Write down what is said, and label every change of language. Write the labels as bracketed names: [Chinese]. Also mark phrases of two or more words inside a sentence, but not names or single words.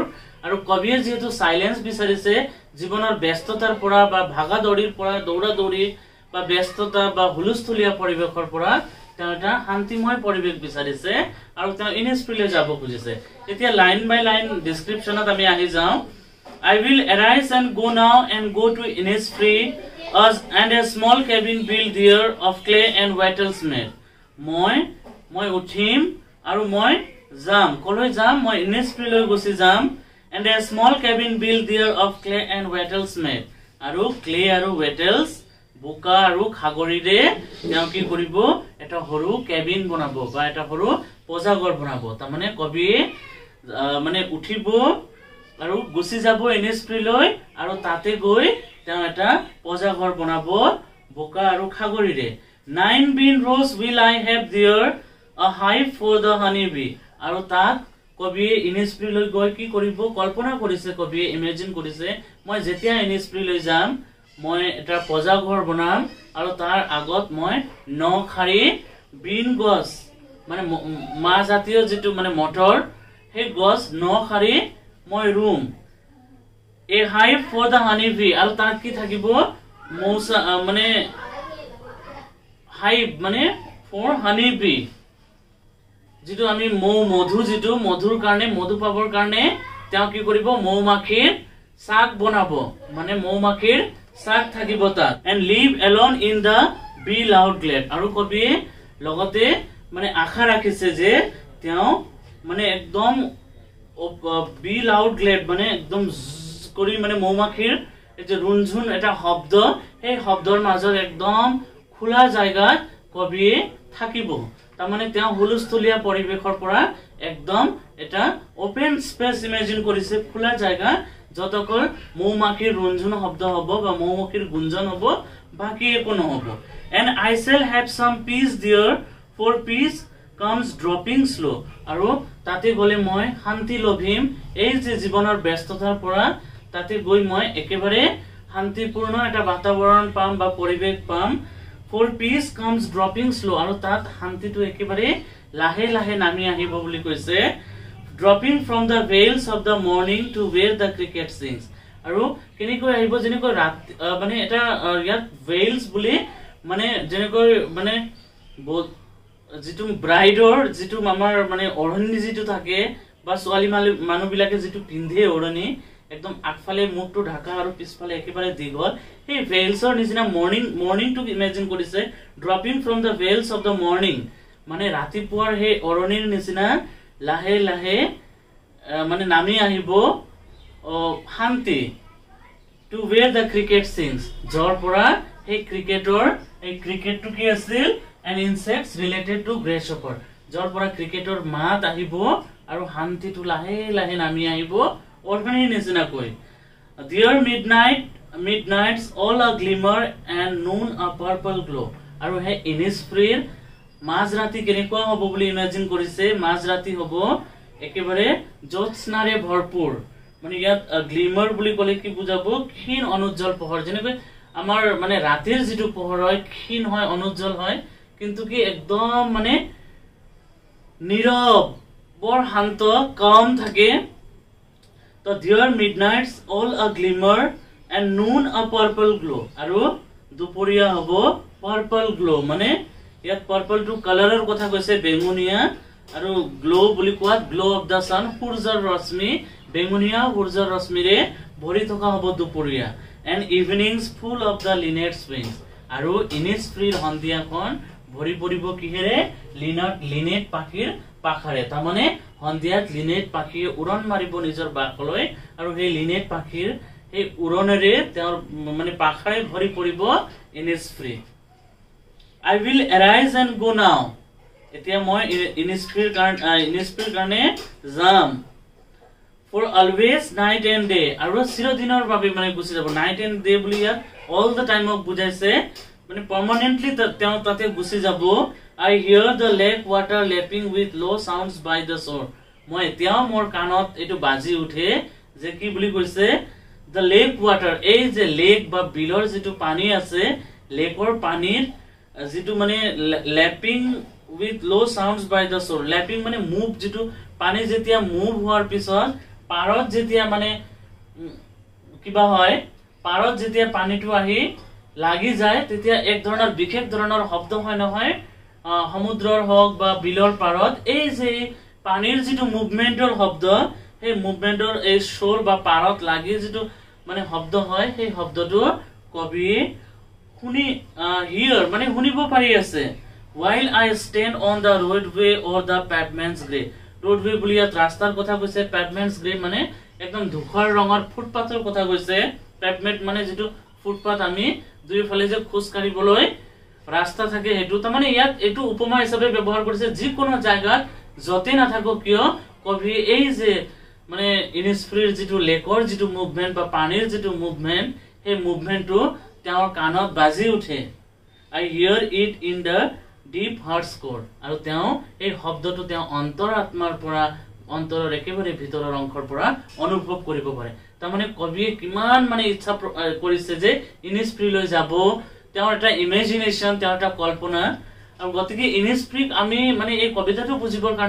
[Assamese] আৰু কবিয়ে যেটো সাইলেন্স বিচাৰিছে জীৱনৰ ব্যস্ততাৰ পৰা বা ভাগাদৌৰিৰ পৰা দৌৰা-দৌৰি বা ব্যস্ততা বা হুলস্থুলিয়া পৰিবেশৰ পৰা তেওঁ এটা শান্তিময় পৰিবেশ বিচাৰিছে আৰু তেওঁ ইনস্ফ্ৰীলৈ যাব খুজিছে এতিয়া [English] line by line [Assamese] ডেসক্ৰিপচনত আমি আহি যাও [English] I will arise and go to Innisfree and a small cabin built there of clay and wattles made [Assamese] মই উঠিম আৰু মই যাম কলৈ যাম মই ইনস্ফ্ৰীলৈ গুছি যাম [English] and a small cabin built there of clay and wattles made [Assamese] আৰু clay আৰু wattles বুকা আৰু খাগৰিৰে তেওঁ কি কৰিব এটা হৰু কেবিন বনাব বা এটা হৰু পজাঘৰ বনাব তা মানে কবি মানে উঠিব আৰু গুছি যাব ইনস্ফ্ৰীলৈ আৰু তাতে গৈ তেওঁ এটা পজাঘৰ বনাব বুকা আৰু খাগৰিৰে [English] 9 bean rows will I have there a hive for the honey bee [Assamese] আৰু তাত কবি ইনস্ফ্ৰীলৈ গৈ কি কৰিব কল্পনা কৰিছে কবি ইমেজিন কৰিছে মই যেতিয়া ইনস্ফ্ৰীলৈ যাম মই এটা পজাঘৰ বনাম আৰু তাৰ আগত মই নখাৰি বিন গছ মানে মা জাতীয় যেটো মানে মটৰ হে গছ নখাৰি মই ৰুম [English] a hive for the honey bee [Assamese] আৰু তাত কি থাকিব মৌসা মানে হাইভ মানে [English] for honey bee [Assamese] যেটো আমি মধু যেটো মধুৰ কাৰণে মধু পাবৰ কাৰণে তেওঁ কি কৰিব মৌমাখিৰ শাক বনাব মানে মৌমাখিৰ শাক থাকিব তাত [English] and live alone in the bee loud glade [Assamese] আৰু কবি লগতে মানে আশা ৰাখিছে যে তেওঁ মানে একদম [English] bee loud glade [Assamese] মানে একদম কৰি মানে মৌমাখিৰ এই যে ৰুনঝুন এটা শব্দ এই শব্দৰ মাজত একদম খোলা জায়গাত কবিয়ে থাকিব তাৰ মানে তেওঁ হুলস্থুলীয়া পৰিবেশৰ পৰা একদম এটা [English] open space [Assamese] ইমেজিন কৰিছে খোলা জায়গা যতকল মৌমাখিৰ ৰুনঝুন শব্দ হ'ব বা মৌমাখিৰ গুঞ্জন হ'ব বাকি একো নহব [English] and I shall have some peace there for peace comes dropping slow [Assamese] আৰু তাতে গলে মই শান্তি লভিম এই যে জীৱনৰ ব্যস্ততাৰ পৰা তাতে গৈ মই একেবাৰে শান্তিপূৰ্ণ এটা বাতাবৰণ পাম বা পৰিবেশ পাম [English] for peace comes dropping slow [Assamese] আৰু তাত শান্তিটো একেবাৰে লাহে লাহে নামি আহিব বুলি কৈছে [English] dropping from the veils of the morning to where the cricket sings [Assamese] আৰু কেনেকৈ আহিব যেনেকৈ ৰাত মানে এটা ইয়াত veils বুলি মানে যেনেকৈ মানে যেটো ব্ৰাইডৰ যেটো আমাৰ মানে অৰণি যেটো থাকে বা ছোৱালী মানুহ বিলাকে যেটো পিন্ধে অৰণি একদম আগফালে মুখটো ঢাকা আৰু পিছফালে একেবাৰে দীঘল এই veilsৰ নিচিনা [English] morning to imagine [Assamese] কৰিছে [English] dropping from the veils of the morning [Assamese] মানে ৰাতিপুৱাৰ হে অৰণিৰ নিচিনা লাহে লাহে মানে নামি আহিব শান্তি [English] to where the cricket sings [Assamese] জৰ পৰা এই ক্ৰিকেটৰ এই ক্ৰিকেটটো কি আছিল [English] an insects related to grasshopper [Assamese] জৰ পৰা ক্ৰিকেটৰ মাত আহিব আৰু শান্তিটো লাহে লাহে নামি আহিব অৰণিৰ নিচিনা কৈ [English] dear midnights all a glimmer and noon a purple glow [Assamese] আৰু হে Innisfree মাঝ ৰাতি কেনেকুৱা হ'ব বুলি ইমাজিন কৰিছে মাঝ ৰাতি হ'ব একেবাৰে জ্যোৎস্নাৰে ভৰপুৰ মানে ইয়াত গ্লিমাৰ বুলি ক'লে কি বুজাব ক্ষীণ অনুজ্জ্বল পোহৰ যেনেকৈ আমাৰ মানে ৰাতিৰ যেটো পোহৰ হয় ক্ষীণ হয় অনুজ্জ্বল হয় কিন্তু কি একদম মানে নীৰৱ বৰ শান্ত কাম থাকে তো [English] dear midnights all a glimmer and noon a purple glow [Assamese] আৰু দুপৰীয়া হ'ব [English] purple glow [Assamese] মানে ইয়াত purple টু কালাৰৰ কথা কৈছে বেঙুনিয়া আৰু গ্লো বুলি কোৱা [English] glow of the sun [Assamese] সূৰ্যৰ ৰশ্মি বেঙুনিয়া সূৰ্যৰ ৰশ্মিৰে ভৰি থকা হ'ব দুপৰীয়া [English] and evenings full of the linnets wings [Assamese] আৰু Innisfree সন্ধিয়াখন ভৰি পৰিব কিহেৰে লিনেট পাখিৰ পাখাৰে তাৰ মানে সন্ধিয়াত লিনেট পাখিয়ে উৰণ মাৰিব নিজৰ বাকলৈ আৰু সেই লিনেট পাখিৰ এই উৰণৰে তেওঁৰ মানে পাখাৰে ভৰি পৰিব Innisfree [English] I will arise and go now [Assamese] এতিয়া মই Innisfree কাৰণে যাম [English] for always night and day [Assamese] আৰু চিৰদিনৰ বাবে মানে গুছি যাব [English] night and day [Assamese] বুলি ইয়াত [English] all the time [Assamese] অফ বুজাইছে মানে permanently তেওঁ তাতে গুছি যাব [English] I hear the lake water lapping with low sounds by the shore [Assamese] মই এতিয়াও মোৰ কাণত এটো বাজি উঠে যে কি বুলি কৈছে [English] the lake water [Assamese] এই যে লেক বা বিলৰ যেটো পানী আছে লেকৰ পানীৰ যেটো মানে [English] lapping with low sounds by the shore [Assamese] lapping মানে মুভ যেটো পানী যেতিয়া মুভ হোৱাৰ পিছত পাৰত যেতিয়া মানে কিবা হয় পাৰত যেতিয়া পানীটো আহি লাগি যায় তেতিয়া এক ধৰণৰ বিশেষ ধৰণৰ শব্দ হয় নহয় সমুদ্ৰৰ হক বা বিলৰ পাৰত এই যে পানীৰ যেটো মুভমেন্টৰ শব্দ এই মুভমেন্টৰ এই শোৰ বা পাৰত লাগি যেটো মানে শব্দ হয় সেই শব্দটো কবি শুনি হিয়াৰ মানে শুনিব পাৰি আছে [English] while I stand on the roadway or the pavement's gray roadway [Assamese] বুলি ইয়াত ৰাস্তাৰ কথা কৈছে [English] pavement's gray [Assamese] মানে একদম ধূসৰ ৰঙৰ ফুটপাথৰ কথা কৈছে pavement মানে যেটো ফুটপাথ আমি দুইফালে যে খোজ কাঢ়িবলৈ ৰাস্তা থাকে হেতু তাৰ মানে ইয়াত এটো উপমা হিচাপে ব্যৱহাৰ কৰিছে যি কোনো জায়গাত যতে না থাকো কিয় কবি এই যে মানে Innisfree যেটো লেকৰ যেটো মুভমেন্ট বা পানীৰ যেটো মুভমেন্ট এই মুভমেন্টটো তেওঁৰ কাণত বাজি উঠে [English] I hear it in the deep heart's core [Assamese] আৰু তেওঁ এই শব্দটো তেওঁ অন্তৰাত্মাৰ পৰা অন্তৰৰ একেবাৰে ভিতৰৰ অংশৰ পৰা অনুভৱ কৰিব পাৰে তাৰ মানে কবিয়ে কিমান মানে ইচ্ছা কৰিছে যে Innisfree লৈ যাব তেওঁৰ এটা ইমেজিনেশন তেওঁৰ এটা কল্পনা আৰু গতিকে Innisfree আমি মানে এই কবিতাটো বুজিবৰ কাৰণে